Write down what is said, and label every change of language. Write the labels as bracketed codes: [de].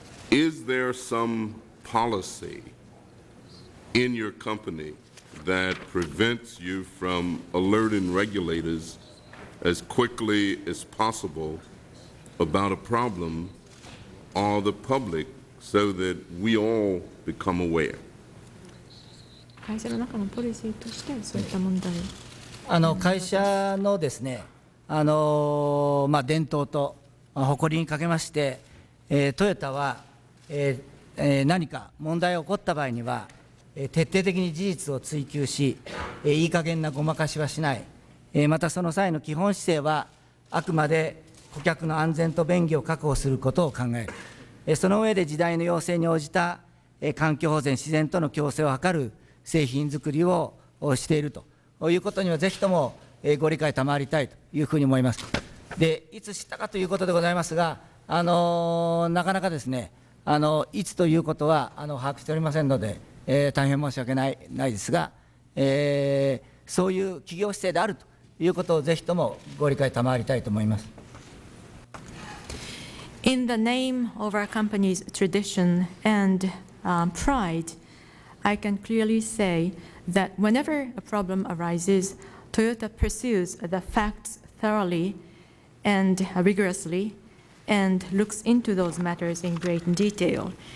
[en] Is there some policy in your company that prevents you from alerting regulators as quickly as possible about a problem or the public so that we all become aware? [ja] 会社の中のポリシーとしてそういった問題。会社のですね、伝統と誇りにかけまして、トヨタは、何か問題が起こった場合には、徹底的に事実を追求し、いい加減なごまかしはしない、またその際の基本姿勢は、あくまで顧客の安全と便宜を確保することを考える、その上で時代の要請に応じた環境保全、自然との共生を図る製品作りをしているということには、ぜひともご理解賜りたいというふうに思います。で、いつ知ったかということでございますが、なかなかですね、いつということは把握しておりませんので、大変申し訳ないですが、そういう企業姿勢であるということをぜひともご理解賜りたいと思います。 [en] In the name of our company's tradition and pride, I can clearly say that whenever a problem arises, Toyota pursues the facts thoroughly and rigorously and looks into those matters in great detail.